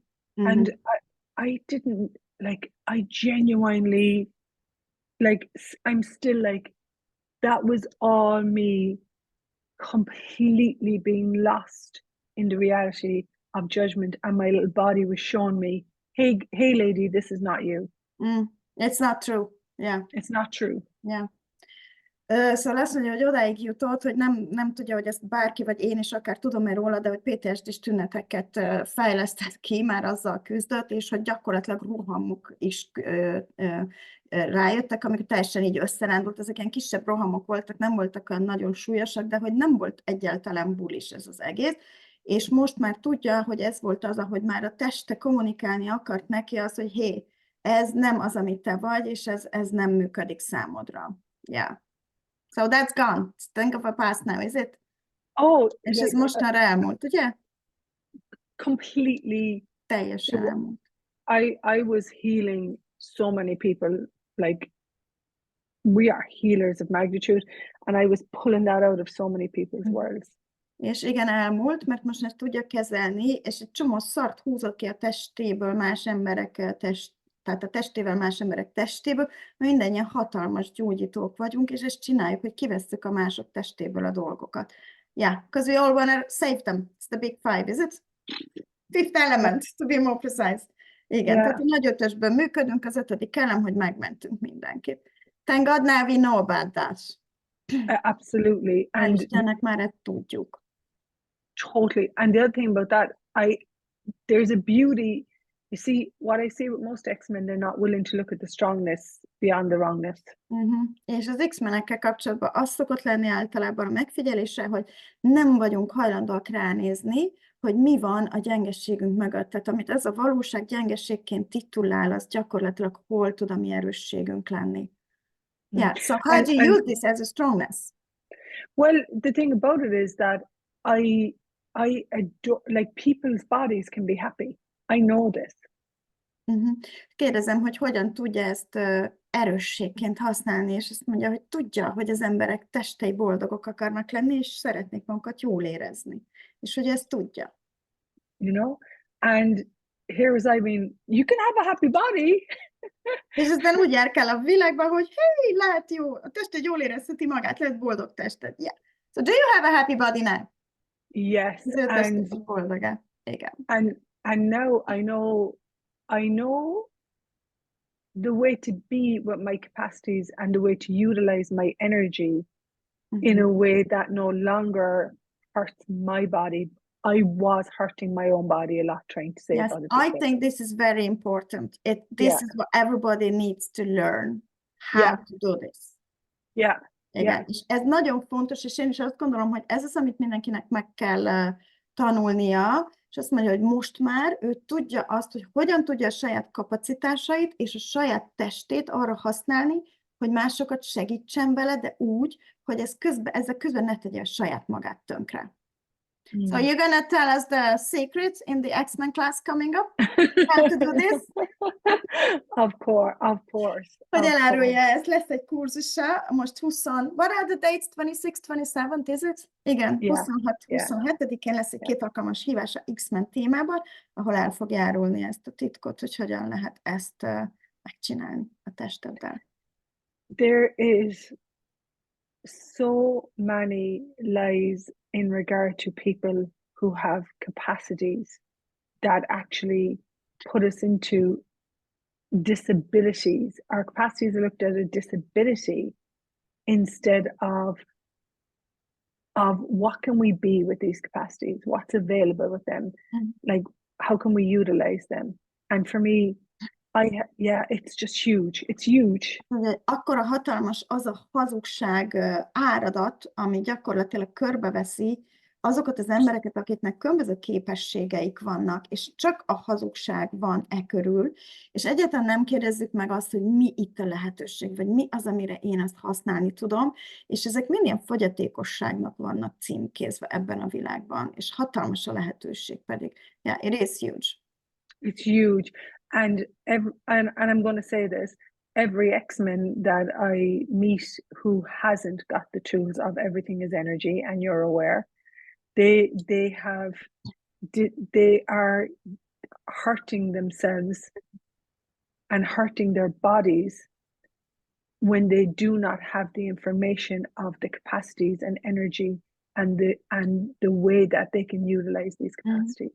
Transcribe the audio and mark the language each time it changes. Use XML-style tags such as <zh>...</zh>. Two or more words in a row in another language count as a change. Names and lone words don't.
<en>And I didn't, like, I genuinely, like, I'm still like, that was all me completely being lost in the reality of judgment, and my little body was showing me, hey lady, this is not you. It's not true. Yeah. It's not true. Yeah.</en> <hu>Szóval azt mondja, hogy odáig jutott, hogy nem tudja, hogy ezt bárki, vagy én is akár tudom-e róla, de hogy PTSD-s tüneteket fejlesztett ki, már azzal küzdött, és hogy gyakorlatilag rohamok is rájöttek, amik teljesen így összerándult. Ezek ilyen kisebb rohamok voltak, nem voltak olyan nagyon súlyosak, de hogy nem volt egyáltalán bulis ez az egész. És most már tudja, hogy ez volt az, ahogy már a teste kommunikálni akart neki az, hogy hé, ez nem az, amit te vagy, és ez nem működik számodra.</hu> <en>Yeah. So that's gone. Think of a past now, is it? Oh,</en> <hu>és ez mostanra elmúlt, ugye?</hu> <en>Completely.</en> <hu>Teljesen elmúlt.</hu> <en>I was healing so many people, like, we are healers of magnitude, and I was pulling that out of so many people's worlds.</en> <hu>És igen, elmúlt, mert most ezt tudja kezelni, és egy csomó szart húzott ki a testéből más emberek tehát a testével más emberek testéből, mindannyian hatalmas gyógyítók vagyunk, és ezt csináljuk, hogy kivesszük a mások testéből a dolgokat.</hu> <en>Yeah, because we all want to save them. It's the big five, is it? Fifth element, to be more precise.</en> <hu>Igen, yeah. Tehát a nagy ötösben működünk, az ötödik elem, hogy megmentünk mindenkit.</hu> <en>Thank God now we know about that. Absolutely.</en> <hu>And Istennek már ezt tudjuk.</hu> <en>Totally. And the other thing about that, there's a beauty. You see, what I see with most XMen, they're not willing to look at the strongness beyond the wrongness.</en> <hu>És az XMenekkel kapcsolatban az szokott lenni általában a megfigyelése, hogy nem vagyunk hajlandóak ránézni, hogy mi van a gyengességünk mögött. Tehát amit ez a valóság gyengességként titulál, az gyakorlatilag hol tud a mi erősségünk lenni.</hu> <en>Yeah, so how do you use this as a strongness? Well, the thing about it is that I adore, like, people's bodies can be happy. I know this.</en> <hu>Kérdezem, hogy hogyan tudja ezt erősségként használni, és azt mondja, hogy tudja, hogy az emberek testei boldogok akarnak lenni, és szeretnék magukat jól érezni. És hogy ezt tudja.</hu> <en>You know? And here was I mean, you can have a happy body.</en> <hu>És aztán úgy jár kell a világban, hogy hey, lehet jó, a tested jól érezheti magát, lehet boldog tested.</hu> <en>Yeah. So do you have a happy body now? Yes.</en> <hu>And boldogá. Igen.</hu> <en>And now I know the way to be with my capacities and the way to utilize my energy in a way that no longer hurts my body. I was hurting my own body a lot trying to save other people. I think this is very important. This is what everybody needs to learn, how to do this. Yeah.</en> <hu>Igen.</hu> <en>Yeah.</en> <hu>És ez nagyon fontos, és én is azt gondolom, hogy ez az, amit mindenkinek meg kell tanulnia, és azt mondja, hogy most már ő tudja azt, hogy hogyan tudja a saját kapacitásait és a saját testét arra használni, hogy másokat segítsen vele, de úgy, hogy ezzel közben ne tegye a saját magát tönkre.</hu> <en>So you're gonna tell us the secrets in the XMen class coming up? How to do this? Of course.</en> <hu>Hogy elárulja, ez lesz egy kurzusa, most 20,</hu> <en>what are the dates? 26, 27, is it?</en> <hu>Igen, 26-27-én lesz egy 2 alkalmas hívás a XMen témában, ahol el fog árulni ezt a titkot, hogy hogyan lehet ezt megcsinálni a testeddel.</hu> <en>There is so many lies in regard to people who have capacities that actually put us into disabilities. Our capacities are looked at as a disability instead of what can we be with these capacities, what's available with them, like how can we utilize them. And for me, it's just huge. It's huge.</en> <hu>Akkora hatalmas az a hazugság áradat, ami gyakorlatilag körbeveszi azokat az embereket, akiknek különböző képességeik vannak, és csak a hazugság van körül, és egyáltalán nem kérdezzük meg azt, hogy mi itt a lehetőség, vagy mi az, amire én ezt használni tudom, és ezek minden fogyatékosságnak vannak címkézve ebben a világban, és hatalmas a lehetőség pedig.</hu> <en>Yeah, it is huge. It's huge. And I'm going to say this, every XMen that I meet who hasn't got the tools of everything is energy, and you're aware, they are hurting themselves and hurting their bodies when they do not have the information of the capacities and energy and the way that they can utilize these capacities.</en>